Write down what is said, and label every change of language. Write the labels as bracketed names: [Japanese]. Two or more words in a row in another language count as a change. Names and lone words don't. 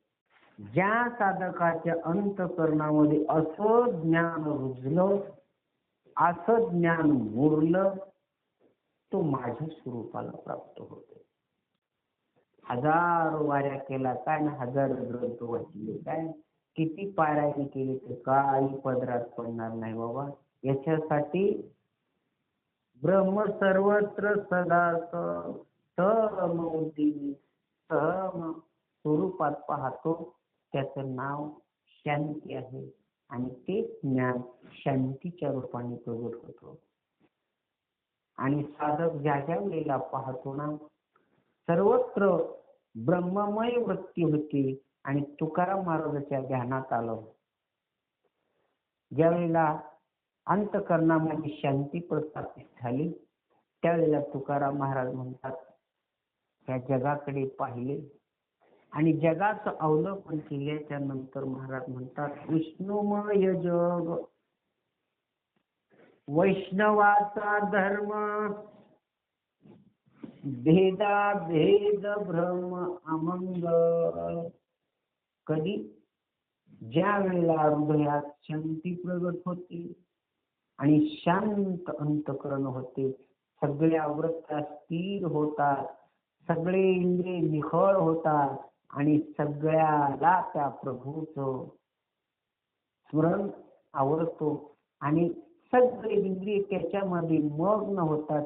[Marathi] ज्या साधकाच्या अंतःकरणामध्ये असं ज्ञान रुजलं, असं ज्ञान मुरलं, तो माझ्या स्वरूपाला प्राप्त होतो. हजारो वाऱ्या केला काय ना, हजार ग्रंथ वाचले काय, किती पारायण केले तर काही पदरात पडणार नाही बाबा. याच्यासाठी ब्रह्म सर्वत्र सदा सहमौती सहम स्वरूपात पाहतो. त्याचं नाव शांती आहे, आणि ते ज्ञान शांतीच्या रूपाने प्रगट होतो. आणि साधक ज्या ज्या वेळेला पाहतो ना, सर्वत्र ब्रह्ममय वृत्ती होती. आणि तुकाराम महाराजांच्या ध्यानात आलं, ज्या वेळेला अंतःकरणामध्ये शांती प्रस्थापित झाली, त्यावेळेला तुकाराम महाराज म्हणतात, त्या जगाकडे पाहिले आणि जगाचं अवलोकन केल्याच्या नंतर महाराज म्हणतात, विष्णुमय जग, वैष्णवाचा धर्म, भेदा भेद भ्रम अमंगल. कधी? ज्या वेळेला हृदयात शांती प्रगट होते आणि शांत अंतःकरण होते, सगळ्या वृत्त्या स्थिर होतात, सगळे इंद्रिय निखळ होतात, आणि सगळ्याला त्या प्रभूचं स्मरण आवडतो, आणि सगळे इंद्रिय त्याच्यामध्ये मग्न होतात.